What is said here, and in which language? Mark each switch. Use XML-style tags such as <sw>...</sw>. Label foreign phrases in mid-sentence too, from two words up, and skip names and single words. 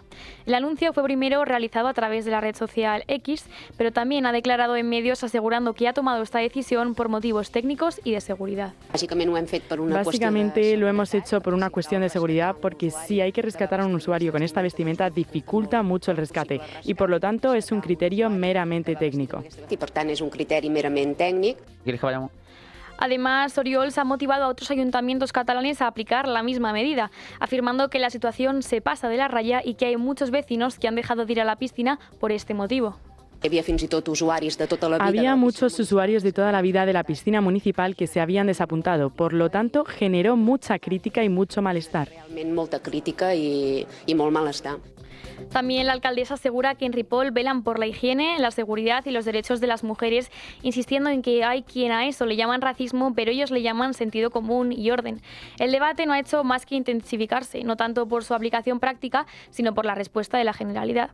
<es>El anuncio fue primero realizado a través de la red social X, pero también ha declarado en medios asegurando que ha tomado esta decisión por motivos técnicos y de seguridad. Básicamente lo hemos hecho por una cuestión de seguridad, porque si hay que rescatar a un usuario con esta vestimenta dificulta mucho el rescate y por lo tanto es un criterio meramente técnico.</es> <ca>I per tant és un criteri merament tècnic.</ca> <es>¿Quieres que vayamos? Además, Orriols ha motivado a otros ayuntamientos catalanes a aplicar la misma medida, afirmando que la situación se pasa de la raya y que hay muchos vecinos que han dejado de ir a la piscina por este motivo. Había muchos usuarios de toda la vida de la piscina municipal que se habían desapuntado, por lo tanto generó mucha crítica y mucho malestar.</es> <ca>Molta crítica i molt malestar.</ca> <es>También la alcaldesa asegura que en Ripoll velan por la higiene, la seguridad y los derechos de las mujeres, insistiendo en que hay quien a eso le llaman racismo, pero ellos le llaman sentido común y orden. El debate no ha hecho más que intensificarse, no tanto por su aplicación práctica, sino por la respuesta de la Generalidad.</es>